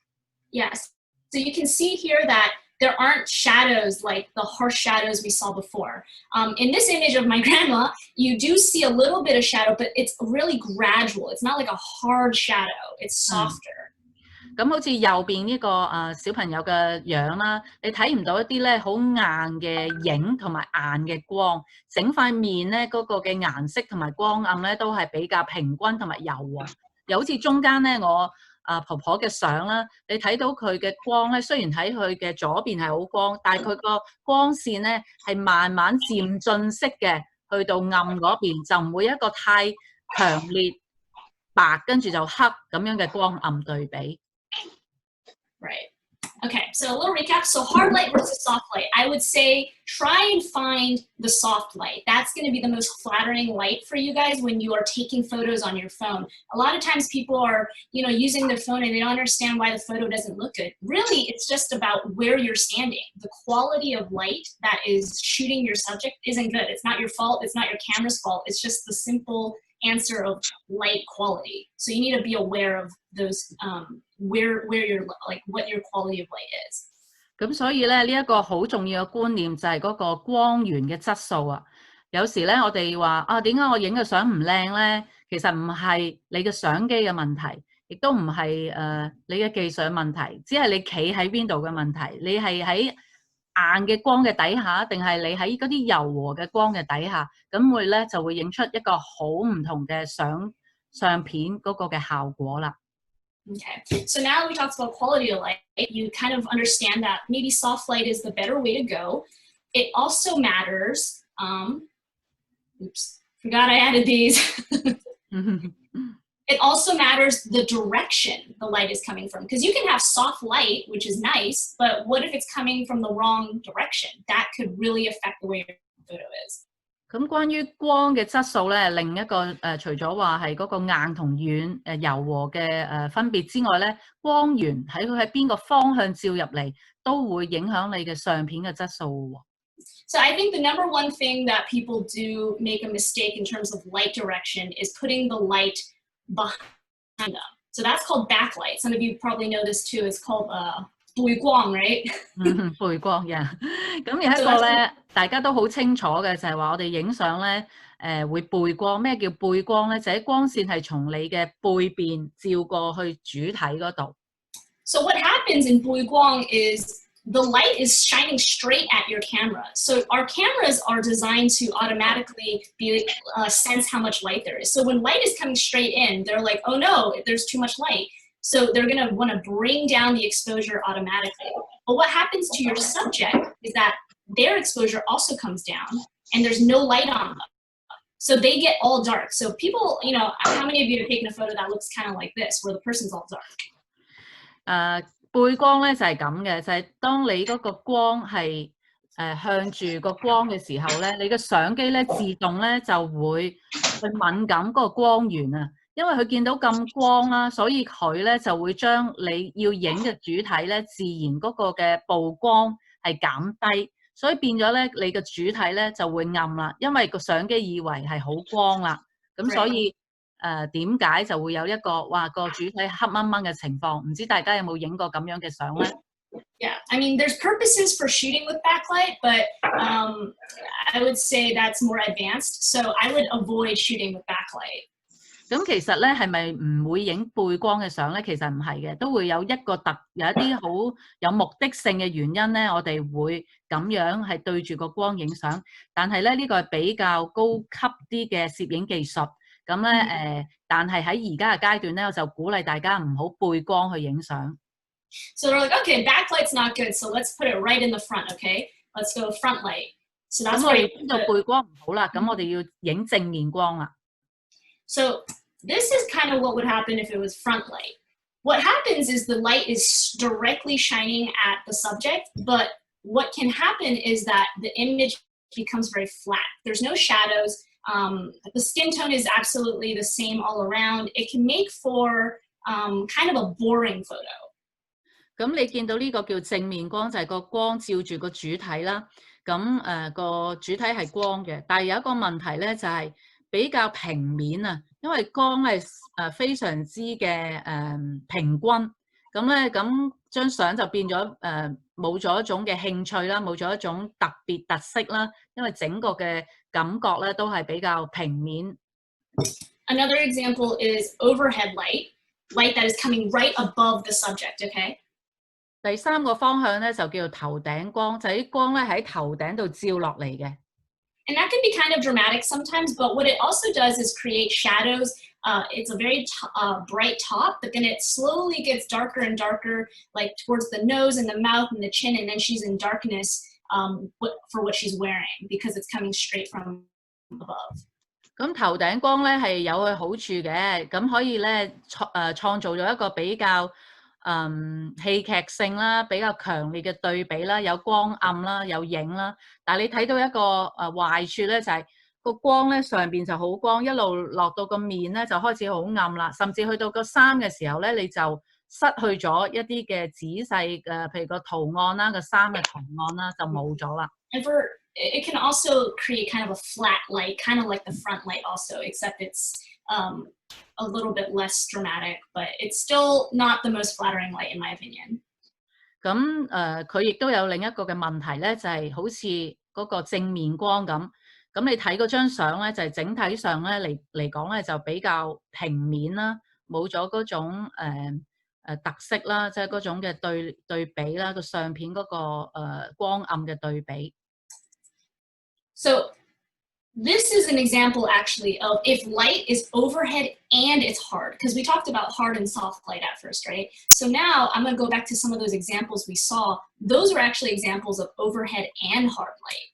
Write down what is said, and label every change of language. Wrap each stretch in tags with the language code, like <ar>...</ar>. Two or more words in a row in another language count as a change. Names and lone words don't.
<en>Yes. So you can see here that there aren't shadows like the harsh shadows we saw before. In this image of my grandma, you do see a little bit of shadow, but it's really gradual. It's not like a hard shadow. It's softer.</en> <yue>咁好似右邊呢個小朋友嘅樣啦，你睇唔到一啲咧好硬嘅影同埋硬嘅光，整塊面咧嗰個嘅顏色同埋光暗咧都係比較平均同埋柔和。又好似中間咧我婆婆嘅相啦，你睇到佢嘅光咧，雖然喺佢嘅左邊係好光，但係佢個光線咧係慢慢漸進式嘅，去到暗嗰邊就唔會一個太強烈白跟住就黑咁樣嘅光暗對比。</yue> <en>Right. Okay, so a little recap. So hard light versus soft light. I would say try and find the soft light. That's going to be the most flattering light for you guys when you are taking photos on your phone. A lot of times people are, using their phone and they don't understand why the photo doesn't look good. Really, it's just about where you're standing. The quality of light that is shooting your subject isn't good. It's not your fault. It's not your camera's fault. It's just the simple answer of light quality. So you need to be aware of those where you're like what your quality of light is.</en> <yue>咁所以咧呢一個好重要嘅觀念就係嗰個光源嘅質素啊。有時咧我哋話點解我影嘅相唔靚咧？其實唔係你嘅相機嘅問題，亦都唔係你嘅技術問題，只係你企喺邊度嘅問題。你係喺硬嘅光嘅底下，定係你喺嗰啲柔和嘅光嘅底下，咁就會影出一個好唔同嘅相片嗰個嘅效果啦。</yue> <en>Okay, so now that we talked about quality of light, you kind of understand that maybe soft light is the better way to go. It also matters. Oops, forgot I added these. It also matters the direction the light is coming from, because you can have soft light, which is nice, but what if it's coming from the wrong direction? That could really affect the way your photo is.</en> <yue>咁關於光嘅質素咧，另一個除咗話係嗰個硬同軟柔和嘅分別之外咧，光源喺佢喺邊個方向照入嚟，都會影響你嘅相片嘅質素喎。</yue> <en>So I think the number one thing that people do make a mistake in terms of light direction is putting the light behind them. So that's called backlight. Some of you probably know this too. It's called 背光 right?</en> <yue>背光呀。咁有一個咧，大家都好清楚嘅就係話我哋影相咧，會背光。咩叫背光咧？就係光線係從你嘅背邊照過去主體嗰度。</yue> <en>So what happens in 背光 is the light is shining straight at your camera. So our cameras are designed to automatically sense how much light there is. So when light is coming straight in, they're like, oh no, there's too much light. So they're going to want to bring down the exposure automatically. But what happens to your subject is that their exposure also comes down and there's no light on them. So they get all dark. So people, how many of you have taken a photo that looks kind of like this, where the person's all dark?</en> <yue>背光咧就係咁嘅，就係當你嗰個光係向住個光嘅時候咧，你嘅相機咧自動咧就會去敏感嗰個光源啊，因為佢見到咁光啦，所以佢咧就會將你要影嘅主體咧自然嗰個嘅曝光係減低，所以變咗咧你嘅主體咧就會暗啦，因為個相機以為係好光啦，咁所以點解就會有一個話個主體黑掹掹嘅情況？唔知大家有冇影過咁樣嘅相咧？</yue> <en>Yeah, I mean, there's purposes for shooting with backlight, but I would say that's more advanced. So I would avoid shooting with backlight.</en> <yue>咁其實咧係咪唔會影背光嘅相咧？其實唔係嘅，都會有一啲好有目的性嘅原因咧，我哋會咁樣係對住個光影相。但係咧呢個係比較高級啲嘅攝影技術。咁咧但係喺而家嘅階段咧，我就鼓勵大家唔好背光去影相。</yue> <en>So they're like, okay, backlight's not good, so let's put it right in the front, okay? Let's go front light. So that's why</en> <yue>知道背光唔好啦，咁我哋要影正面光啦。</yue> <en>So this is kind of what would happen if it was front light. What happens is the light is directly shining at the subject, but what can happen is that the image becomes very flat. There's no shadows. The skin tone is absolutely the same all around. It can make for kind of a boring photo.</en> <yue>咁你見到呢個叫正面光，就係個光照住個主體啦。咁個主體係光嘅，但係有一個問題咧，就係比較平面啊，因為光係非常之嘅平均。咁咧咁張相就變咗冇咗一種嘅興趣啦，冇咗一種特色啦，因為整個嘅感覺咧都係比較平面。</yue> <en>Another example is overhead light that is coming right above the subject, okay?</en> <yue>第三個方向咧就叫做頭頂光，就係啲光咧喺頭頂度照落嚟嘅。</yue> <en>And that can be kind of dramatic sometimes, but what it also does is create shadows. It's a very bright top, but then it slowly gets darker and darker, like towards the nose and the mouth and the chin, and then she's in darkness for what she's wearing because it's coming straight from above.</en> <yue>咁頭頂光咧係有佢好處嘅，咁可以咧創造咗一個比較戲劇性啦，比較強烈嘅對比啦，有光暗啦，有影啦。但係你睇到一個壞處咧，就係個光咧上邊就好光，一路落到個面咧就開始好暗啦，甚至去到個衫嘅時候咧，你就失去咗一啲嘅仔細譬如個圖案啦，個衫嘅圖案啦就冇咗啦。</yue> <en>It can also create kind of a flat light, kind of like the front light also, except it's a little bit less dramatic, but it's still not the most flattering light in my opinion.</en> <yue>咁佢亦都有另一個嘅問題咧，就係好似嗰個正面光咁。咁你睇嗰張相咧，就係整體上咧嚟講咧，就比較平面啦，冇咗嗰種特色啦，即係嗰種嘅對比啦，個相片嗰個光暗嘅對比。</yue> <en>So this is an example actually of if light is overhead and it's hard, because we talked about hard and soft light at first, right? So now I'm going to go back to some of those examples we saw. Those are actually examples of overhead and hard light.</en>